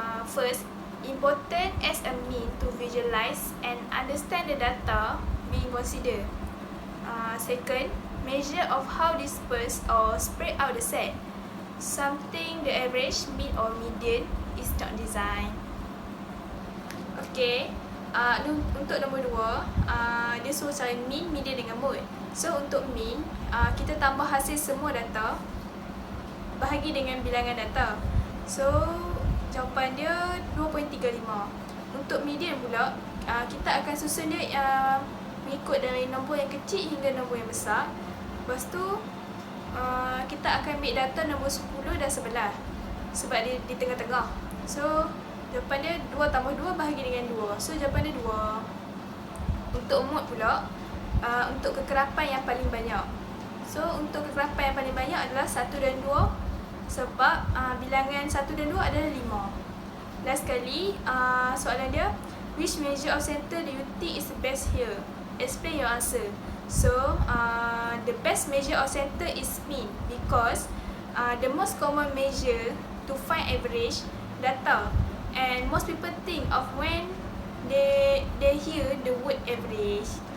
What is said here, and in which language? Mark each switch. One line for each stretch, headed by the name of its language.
English: First, important as a mean to visualize and understand the data being considered. Second, measure of how dispersed or spread out the set. Something the average, mean or median is not designed. Okay.
Malay: Untuk nombor 2, dia suruh cari mean, median dengan mode. So untuk mean, kita tambah hasil semua data bahagi dengan bilangan data. So jawapan dia 2.35. Untuk median pula, kita akan susun dia mengikut dari nombor yang kecil hingga nombor yang besar. Lepas tu kita akan ambil data nombor 10 dan 11 sebab dia di tengah-tengah. So jawapan dia 2 tambah 2 bahagi dengan 2. So jawapan dia 2. Untuk mode pula, untuk kekerapan yang paling banyak. So untuk kekerapan yang paling banyak adalah 1 dan 2 sebab bilangan 1 dan 2 adalah 5.
English: Last
Malay: sekali, soalan dia,
English: which measure of center do you think is the best here? Explain your answer. So the best measure of center is mean because the most common measure to find average data. And most people think of when they hear the word average.